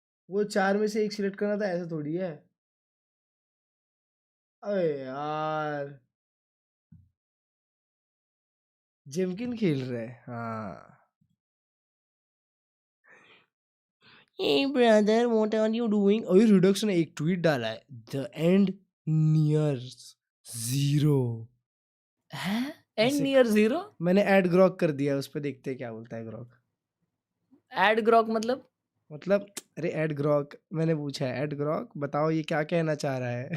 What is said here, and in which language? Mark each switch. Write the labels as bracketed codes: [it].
[hi] वो 4 में से एक सिलेक्ट करना था, ऐसा थोड़ी है। अबे यार, जिमकिन खेल रहे हैं। हाँ। [en] Hey brother, what are you doing? [hi] और रिडक्स ने एक ट्वीट डाला है, [en] the end nears 0. [hi] हैं? And near 0? मैंने ऐड ग्रॉक कर दिया, उस पे देखते हैं क्या बोलता है ग्रॉक। ऐड ग्रॉक मतलब? अरे ऐड ग्रॉक मैंने पूछा है, ऐड ग्रॉक बताओ ये क्या कहना चाह रहा है।